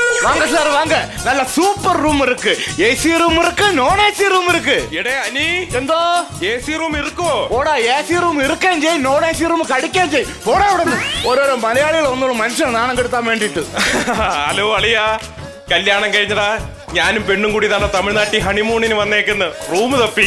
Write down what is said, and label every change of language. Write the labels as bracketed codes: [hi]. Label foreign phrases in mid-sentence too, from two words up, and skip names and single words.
[ta] வாங்க சார் வாங்க. நல்ல [en] super room [ta] இருக்கு. [en] AC room [ta] இருக்கு, [en] non AC room [ta] இருக்கு. [ml] എടേ അനി എന്തോ [en] AC room [ml] ഇരിക്കോ? ഓടാ [en] AC room [ml] ഇരിക്കുകയും ചെയ്യും, [en] non AC room [ml] കടിക്കുകയും ചെയ്യും. ഓടാ അവിടെ നിന്ന്. ഓരോരോ മലയാളികൾ ഒന്നുള്ള മനുഷ്യനെ നാണം കെടുത്താൻ വേണ്ടിട്ട്. ഹലോ അളിയാ, കല്യാണം കഴിഞ്ഞടാ. ഞാനും പെണ്ണും കൂടി തന്നെ തമിഴ്നാട്ടിൽ ഹണിമൂണിന് വന്നേക്കുന്നു. റൂം തപ്പി.